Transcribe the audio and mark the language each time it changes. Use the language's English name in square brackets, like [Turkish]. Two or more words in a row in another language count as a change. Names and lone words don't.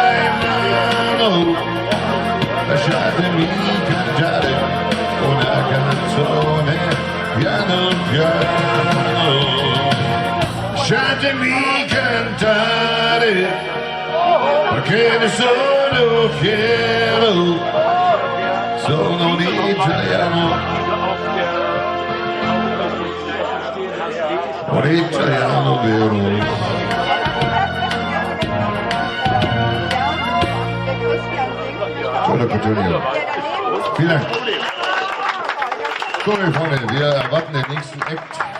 [Italian] in mano, lasciatemi cantare una canzone piano piano, lasciatemi cantare perché ne sono fiero, sono un italiano. Un italiano vero. [German] Tolle Petunia. Vielen Dank. So, meine Freunde, wir erwarten den nächsten Act.